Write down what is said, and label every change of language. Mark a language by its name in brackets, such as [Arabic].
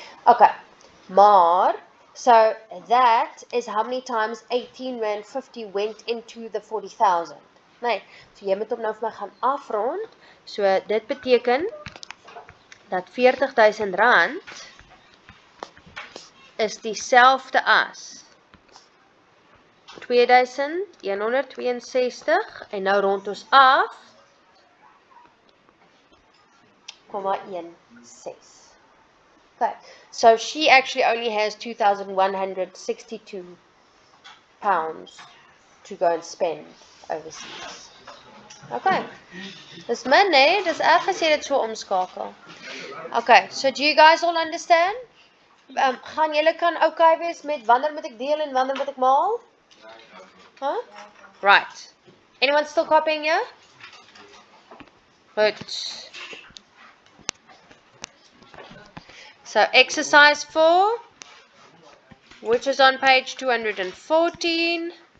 [English] Okay, maar, so that is how many times R18.50 went into the 40,000. [Afrikaans] Nee, so jy moet hom nou vir my gaan afrond. So dit beteken dat R40,000 is dieselfde as 2162 en nou rond ons af 0,16. [English] Okay, so she actually only has 2,162 pounds to go and spend overseas. [Afrikaans] Okay, dis min, nee, dis erg as jy dit so omskakel. [English] Okay, so do you guys all understand? [Afrikaans] Gaan julle kan okay wees met wanneer moet ek deel en wanneer moet ek maal? [English] Huh? Right. Anyone still copying here? Good. So exercise 4, which is on page 214.